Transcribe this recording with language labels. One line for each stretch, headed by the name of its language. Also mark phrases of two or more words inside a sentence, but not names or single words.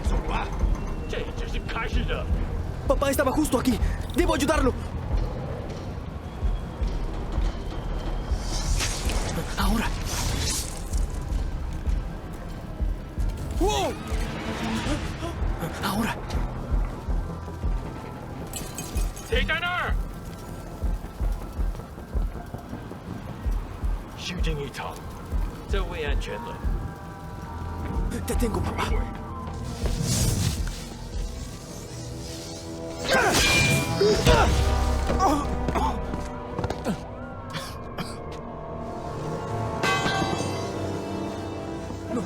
Spanish: Papá estaba justo aquí. Debo ayudarlo. Ahora. ¡Wow! Ahora.
Chinese: 谁在那儿？虚惊一场，这位安全了。
Spanish: Te tengo, papá. No.